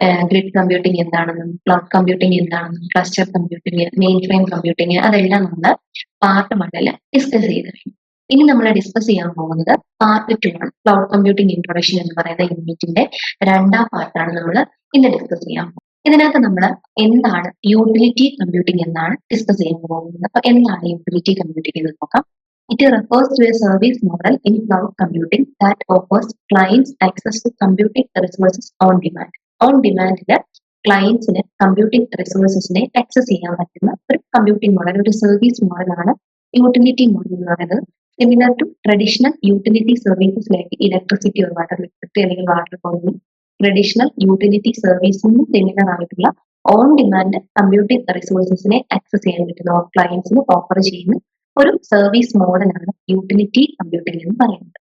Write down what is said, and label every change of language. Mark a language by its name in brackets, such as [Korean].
[Malayalam] Grid computing എന്താണെന്നും cloud computing എന്താണെന്നും cluster computing, main frame computing, അതെല്ലാം നമ്മൾ പാർട്ട് 1 ഡിസ്കസ് ചെയ്ത് കഴിഞ്ഞു. ഇനി നമ്മൾ ഡിസ്കസ് ചെയ്യാൻ പോകുന്നത് പാർട്ട് 2 ആണ്. ക്ലൗഡ് കമ്പ്യൂട്ടിംഗ് ഇൻട്രൊഡക്ഷൻ എന്ന് പറയുന്ന യൂണിറ്റിന്റെ രണ്ടാം പാർട്ടാണ് നമ്മൾ ഇന്ന് ഡിസ്കസ് ചെയ്യാൻ പോകുന്നത്. ഇതിനകത്ത് നമ്മൾ എന്താണ് യൂട്ടിലിറ്റി കമ്പ്യൂട്ടിംഗ് എന്നാണ് ഡിസ്കസ് ചെയ്യാൻ പോകുന്നത്. അപ്പൊ എന്താണ് യൂട്ടിലിറ്റി കമ്പ്യൂട്ടിംഗ് എന്ന് നോക്കാം. [English] It refers to a service model in cloud computing that offers clients access to computing resources on demand. [Malayalam] On demand ക്ലയൻസിന് computing റിസോഴ്സസിനെ access ചെയ്യാൻ പറ്റുന്ന ഒരു കമ്പ്യൂട്ടിംഗ് മോഡൽ, ഒരു സർവീസ് മോഡലാണ് യൂട്ടിലിറ്റി മോഡൽ എന്ന് പറയുന്നത്. [English] similar to traditional utility services like electricity or water, [Malayalam] electricity അല്ലെങ്കിൽ water പോലുള്ള traditional utility സർവീസിന് സിമിലർ ആയിട്ടുള്ള ഓൺ ഡിമാൻഡ് കമ്പ്യൂട്ടിംഗ് റിസോഴ്സസിനെ ആക്സസ് ചെയ്യാൻ പറ്റുന്ന ക്ലയൻസിന് ഓഫർ ചെയ്യുന്ന ഒരു സർവീസ് മോഡലാണ് യൂട്ടിലിറ്റി കമ്പ്യൂട്ടിംഗ് എന്ന് പറയുന്നത്.